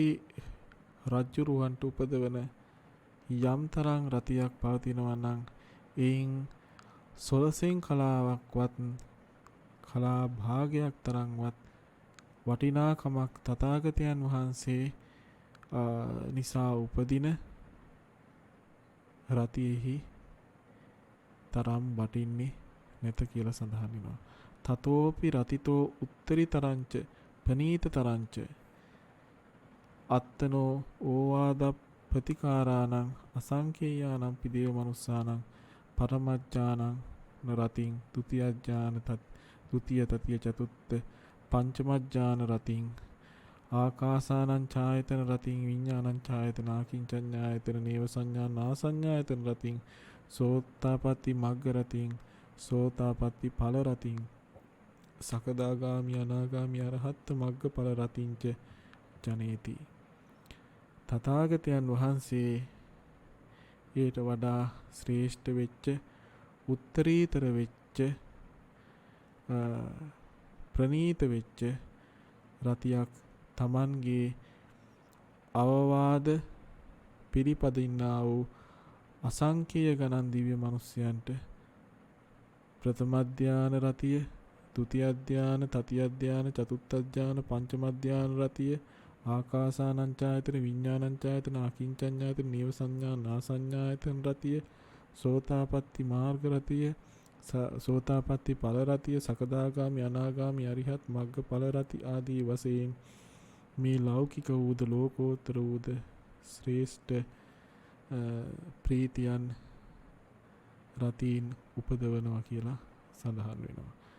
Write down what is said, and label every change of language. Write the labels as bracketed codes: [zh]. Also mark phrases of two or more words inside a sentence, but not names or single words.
[si] රජ්ජුරුවන්ට උපදවන යම් තරම් රතියක් පවතිනවා නම් එයින් සොළසෙන් කලාවක්වත් කලා භාගයක් තරම්වත් වටිනාකමක් තථාගතයන් වහන්සේ නිසා උපදින රතියෙහි තරම් වටින්නේ නැත කියලා සඳහන් වෙනවා. [pi] තතෝපි රතිතෝ උත්තරීතරංච පනීතතරංච අත්තනෝ ඕවාද ප්‍රතිකාරාණං අසංකේයානම් පිදේව මනුස්සානම් පරමජ්ජානං නරතින් ဒ ුතිය ඥාන තත් ဒ ුතිය තතිය චතුත්ථ පංචමජ්ජාන රතින් ආකාසානං ඡායතන රතින් විඥානං ඡායතන ආකින්චඤ්ඤායතන නේව සංඥා නාසඤ්ඤායතන රතින් සෝතාපට්ටි මග්ග රතින් සෝතාපට්ටි ඵල රතින් සකදාගාමි අනාගාමි අරහත් මග්ග ඵල රතින්ච ජනේති. [si] තථාගතයන් වහන්සේ ඊට වඩා ශ්‍රේෂ්ඨ වෙච්ච උත්තරීතර වෙච්ච ප්‍රනීත වෙච්ච රතියක් තමන්ගේ අවවාද පිළිපදින්නා වූ අසංඛ්‍යය ගණන් දිව්‍ය මනුස්සයන්ට ප්‍රථම ධාන රතිය, ဒုတိ ය ධාන, තතිය ධාන, චතුත්ථ ධාන, පංචම ධාන රතිය, ආකාසානං ඡායතන විඥානං ඡායතන අකින්චඤ්ඤායතන නීව සංඥා නාසඤ්ඤායතන රතිය, සෝතාපට්ටි මාර්ග රතිය, සෝතාපට්ටි ඵල රතිය, සකදාගාමි අනාගාමි අරිහත් මග්ග ඵල රති ආදී වශයෙන් මේ ලෞකික වූද ලෝකෝත්තර වූද ශ්‍රේෂ්ඨ ප්‍රීතියන් රතීන් උපදවනවා කියලා සඳහන් වෙනවා.